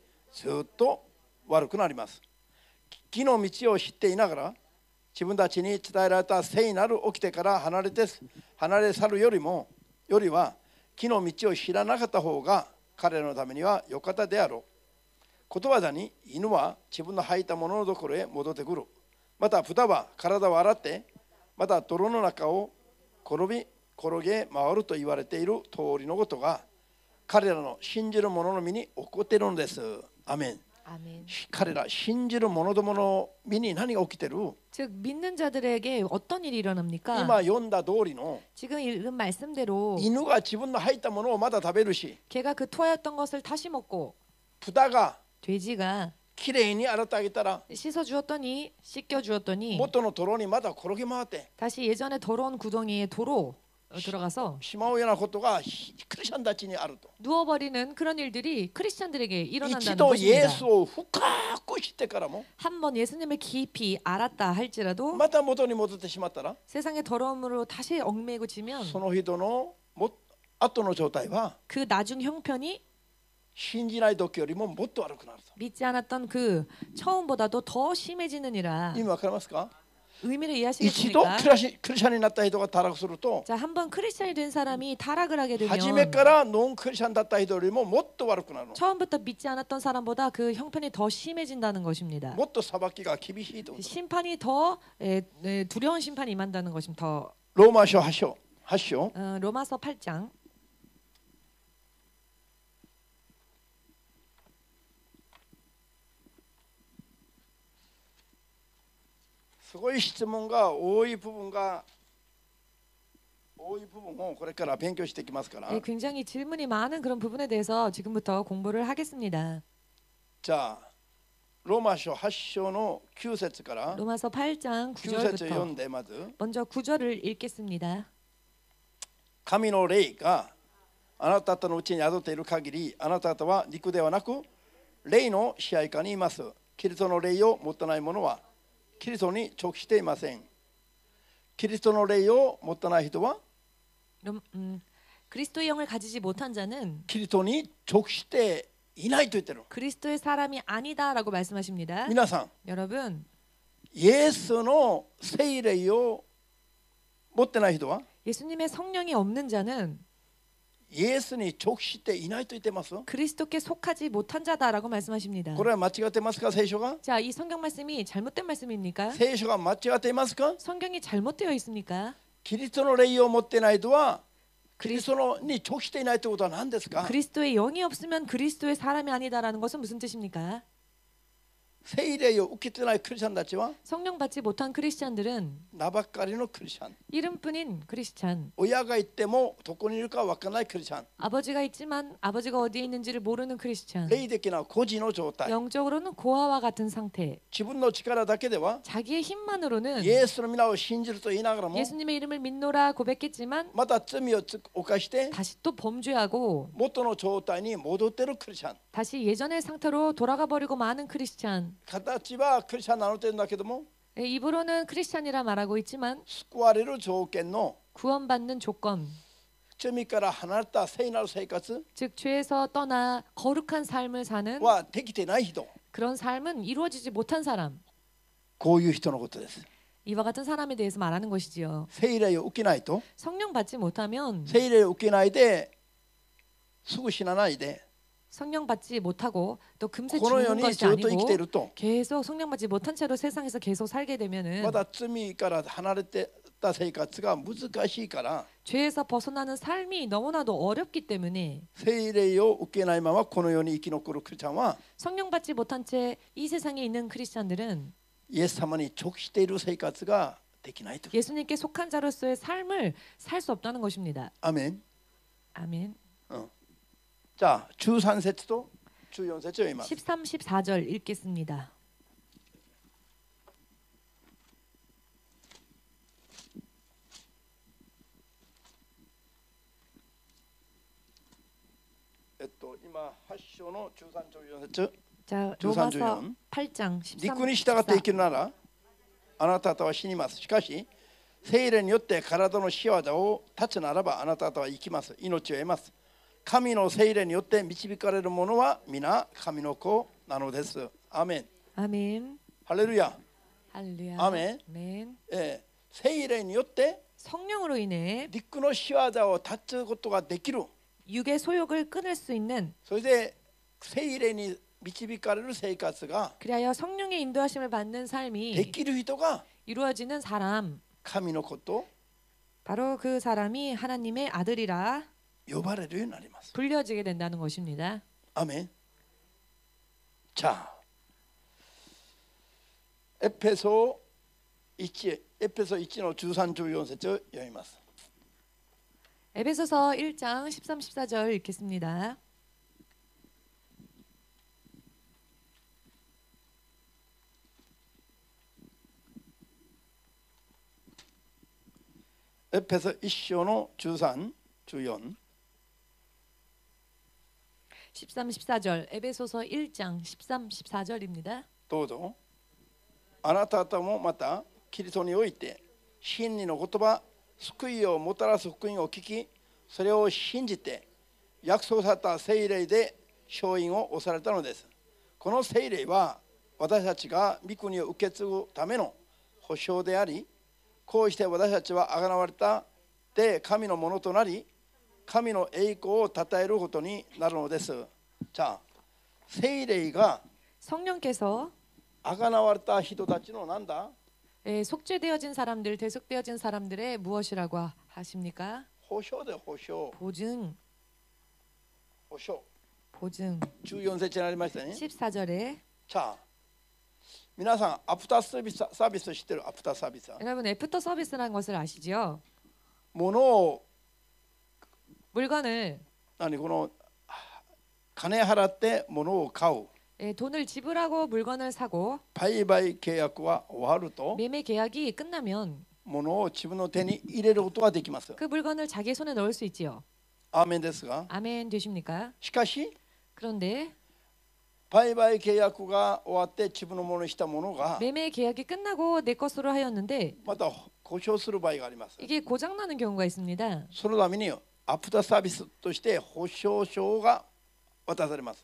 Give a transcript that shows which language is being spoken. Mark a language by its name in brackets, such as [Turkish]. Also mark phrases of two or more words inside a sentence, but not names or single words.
[Japanese] ずっと悪くなります木の道を知っていながら自分たちに伝えられた聖なる掟から離れ去るよりは木の道を知らなかった方が彼らのためには良かったであろうことわざに犬は自分の吐いたもののところへ戻ってくるまた豚は体を洗ってまた泥の中を転び転げ回ると言われている通りのことが彼らの信じる者の身に起こっているのです。アメン。 [Korean] 아멘. [Japanese] 彼ら信じる者どもの身に何が起きてる？ [Korean] 즉 믿는 자들에게 어떤 일이 일어납니까? [Japanese] 今読んだ通りの [Korean] 지금 읽은 말씀대로 [Japanese] 犬が自分の吐いたものをまだ食べるし、 [Korean] 개가 그 토하였던 것을 다시 먹고 [Japanese] 豚が [Korean] 돼지가 [Japanese] きれいに洗ってあげたら [Korean] 씻어 주었더니 씻겨 주었더니 [Japanese] 元の泥にまだ転げ回って [Korean] 다시 예전에 더러운 구덩이에 도로 들어가서 [Japanese] しまうようなことがクリスチャンたちにあると。 [Korean] 누워버리는 그런 일들이 크리스찬들에게 [Japanese] 一 [Korean] 일어난다는 [Japanese] 度イエ [Korean] 것입니다. [Japanese] スを深く知ってからも [Korean] 한번 예수님을 깊이 알았다 할지라도 [Japanese] また元に戻ってしまったら [Korean] 세상의 더러움으로 다시 얽매고지면 [Japanese] その人の後の状態は [Korean] 그 나중 형편이 [Japanese] 信じない時よりももっと悪くなると。 [Korean] 믿지 않았던 그 처음보다도 더 심해지느니라. [Japanese] 意味わかりますか？ [Korean] 의미를 [Japanese] 一度 [Korean] 이해하시겠습니까? [Japanese] クリスチャンになった人が堕落すると [Korean] 자, 한번 크리스찬이 된 사람이 타락을 하게 [Japanese] 初め [Korean] 되면 [Japanese] からノンクリスチャンだった人よりももっと悪くなるの。 [Korean] 처음부터 믿지 않았던 사람보다 그 형편이 더 심해진다는 것입니다. [Japanese] もっと裁きが厳しいと。 [Korean] 심판이 더 두려운 심판이 임한다는 것입니다. 더 [Japanese] ローマ書8章 [Korean] 로마서 8장 [Japanese] すごい質問が多い部分をこれから勉強していきますから。 [Korean] 굉장히 질문이 많은 그런 부분에 대해서 지금부터 공부를 하겠습니다. [Japanese] じゃあローマ書8章の9節から [Korean] 로마서 8장 [Japanese] 9 節読 [Korean] 9절부터 [Japanese] んでまず [Korean] 먼저 9절을 읽겠습니다. [Japanese] 神の霊があなた方のうちに宿っている限りあなた方は肉ではなく霊の支配下にいます。キリストの霊を持たない者はキリストに属していません。キリストの霊を持たない人は [Korean] 그리스도의 영을 가지지 못한 자는 [Japanese] キリストに属していないと言ってる。 [Korean] 그리스도의 사람이 아니다라고 말씀하십니다. [Japanese] 皆さん [Korean] 여러분, [Japanese] イエスの聖霊を持ってない人は [Korean] 예수님의 성령이 없는 자는 [Japanese] イエスに属していないと言ってます。 [Korean] 그리스도께 속하지 못한 자다라고 말씀하십니다. [Japanese] これは間違ってますか？聖書が [Korean] 자, 이 성경 말씀이 잘못된 말씀입니까? [Japanese] 聖書が間違っていますか？ [Korean] 성경이 잘못되어 있습니까? [Japanese] キリストの霊を持ってない人はキリストに属していないということは何ですか？ [Korean] 그리스도의 영이 없으면 그리스도의 사람이 아니다라는 것은 무슨 뜻입니까? [Japanese] 聖霊を受けてないクリスチャンたちは [Korean] 성령 받지 못한 크리스찬들은 [Japanese] 名ばっかりのクリスチャン。 [Korean] 이름뿐인 크리스찬. [Japanese] 親が言ってもどこにいるか分からないクリスチャン。 [Korean] 아버지가 있지만 아버지가 어디에 있는지를 모르는 크리스찬. [Japanese] 霊的な孤児の状態。 [Korean] 영적으로는 고아와 같은 상태. [Japanese] 自分の力だけでは [Korean] 자기의 힘만으로는 [Japanese] イエスの皆を信じると言いながらも [Korean] 예수님의 이름을 믿노라 고백했지만 [Japanese] また罪を犯して [Korean] 다시 또 범죄하고 [Japanese] 元の状態に戻っているクリスチャン。 [Korean] 다시 예전의 상태로 돌아가 버리고 마는 크리스찬. [Japanese] 形はクリスチャン名乗ってるんだけども [Korean] 입으로는 크리스찬이라 말하고 있지만 [Japanese] 救われる条件の [Korean] 구원받는 조건, [Japanese] 罪から離れた聖なる生活 [Korean] 즉 죄에서 떠나 거룩한 삶을 사는 [Japanese] はできてない人、 [Korean] 그런 삶은 이루어지지 못한 사람. [Japanese] こういう人のことです。 [Korean] 이와 같은 사람에 대해서 말하는 것이지요. [Japanese] 聖霊を受けないと [Korean] 성령 받지 못하면 [Japanese] 聖霊を受けないですぐ死なないで [Korean] 성령 받지 못하고 또 금세 [Japanese] この世 [Korean] 죽는 [Japanese] に [Korean] 것이 [Japanese] ずっと生きてい [Korean] 아니고 [Japanese] ると [Korean] 계속 성령 받지 못한 채로 세상에서 계속 살게 되면은 [Japanese] まだ罪から離れてた生活が難しいから [Korean] 죄에서 벗어나는 삶이 너무나도 어렵기 때문에 [Japanese] 聖霊を受けないままこの世に生き残るクリスチャンは [Korean] 성령 받지 못한 채 이 세상에 있는 크리스찬들은 [Japanese] イエス様に直している生活ができないと。 [Korean] 예수님께 속한 자로서의 삶을 살 수 없다는 것입니다. [Japanese] アメン。 [Korean] 아멘. [Japanese] じゃあ13節と14節を読みます。 [Korean] 13, 14절 읽겠습니다. [Japanese] 今8章の13章14節 [Korean] 자, 13, 로마서 14 8장 13, [Japanese] 肉に従って生きるならあなた方は死にます。しかし聖霊によって体の仕業を断つならばあなた方は生きます。命を得ます。神の聖霊によって導かれる者は皆神の子なのです。アメン。 [Korean] 아멘. ハレルヤ。 할렐루야. 아멘. 아멘. [Japanese] 聖霊によって [Korean] 성령으로 인해 [Japanese] 肉の仕業を断つことができる。 [Korean] 육의 소욕을 끊을 수 있는 [Japanese] それで聖霊に導かれる生活が [Korean] 그리하여 성령의 인도하심을 받는 [Japanese] で [Korean] 삶이 [Japanese] きる人が [Korean] 이루어지는 사람 [Japanese] 神の子と [Korean] 바로 그 사람이 하나님의 아들이라 [Japanese] 呼ばれるようになります。 [Korean] 불려지게 된다는 것입니다. 아멘. 자, [Japanese] 에페소 1の13、14節を読みます。 [Korean] 에베소서 1장 13, 14절 읽겠습니다. [Japanese] 에페소 1の13、14 [Korean] 13, 14절 에베소서 1장 13, 14절입니다. [Japanese] どうぞ。あなた方もまたキリストにおいて真理の言葉、救いをもたらす福音を聞き、それを信じて約束された聖霊で勝因を押されたのです。この聖霊は私たちが御国を受け継ぐための保証であり、こうして私たちは贖われたで神のものとなり、神の栄光を称えることになるのです。じゃあ、聖霊が [Korean] 성령께서 [Japanese] 贖われた人たちのなんだ? [Korean] 속죄되어진 사람들, 대속되어진 사람들의 무엇이라고 하십니까? [Japanese] 保証で保証。 [Korean] 보증, [Japanese] 保証。 [Korean] 보증. [Japanese] 14節にありましたね。 [Korean] 14절에 [Japanese] じゃあ、皆さんアフターサービス知ってる？アフターサービス。 [Korean] 여러분 애프터 서비스라는 것을 아시죠? [Japanese] 物を [Korean] 물건을 [Japanese] 何この金払って物を買う。 [Korean] 돈을 지불하고 물건을 사고 [Japanese] 売買契約は終わると [Korean] 매매 계약이 끝나면 [Japanese] 物を自分の手に入れることができます。 [Korean] 그 물건을 자기 손에 넣을 수 있지요. [Japanese] アーメンですが、 [Korean] 아멘 되십니까? [Japanese] しかし [Korean] 그런데 [Japanese] 売買契約が終わって自分のものにしたものが [Korean] 매매 계약이 끝나고 내 것으로 하였는데 [Japanese] また故障する場合があります。 [Korean] 이게 고장 나는 경우가 있습니다. [Japanese] そのためにアフターサービスとして保証書が渡されます。